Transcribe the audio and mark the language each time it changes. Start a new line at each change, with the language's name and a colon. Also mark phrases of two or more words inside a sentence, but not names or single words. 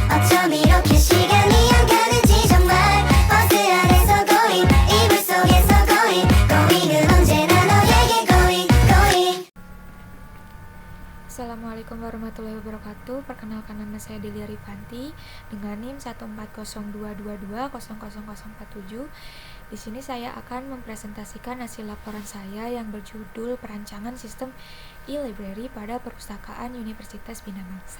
Korean: 어쩜 이렇게 시간이 안 가는지 정말 버스 안에서 고잉 이불 속에서 고잉 고잉은 언제나 너에게
English: going going.
Arabic: السلام عليكم ورحمة الله وبركاته.
Indonesian: Perkenalkan, nama saya Delia Rifanti dengan NIM 14022200047. Di sini saya akan mempresentasikan hasil laporan saya yang berjudul Perancangan Sistem e-Library pada Perpustakaan Universitas Bina Bangsa.